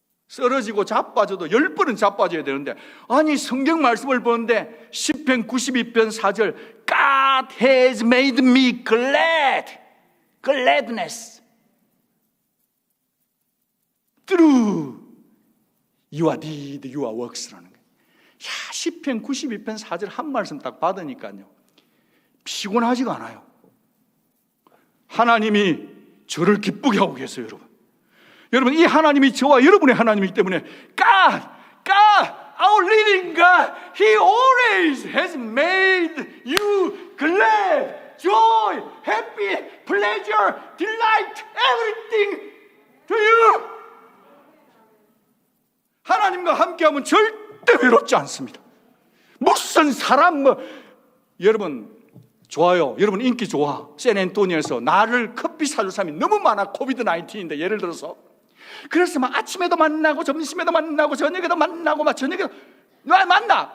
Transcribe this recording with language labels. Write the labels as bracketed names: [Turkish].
[Korean] 쓰러지고 자빠져도 10번은 자빠져야 되는데, 아니 성경 말씀을 보는데 시편 92편 4절 God has made me glad, gladness through your deed, your works 라는 거예요. 야, 시편 92편 4절 한 말씀 딱 받으니까요, 피곤하지가 않아요. 하나님이 저를 기쁘게 하고 계세요, 여러분. [English] 여러분, 이 하나님이 저와 여러분의 하나님이기 때문에 God, our living God, He always has made you glad, joy, happy, pleasure, delight, everything to you. [Korean] 하나님과 함께하면 절대 외롭지 않습니다. 무슨 사람 여러분 좋아요. 여러분 인기 좋아. 샌앤토니오에서 나를 커피 사줄 사람이 너무 많아. 코비드 19인데 예를 들어서. 그래서 막 아침에도 만나고 점심에도 만나고 저녁에도 만나고 막 저녁에도 만나.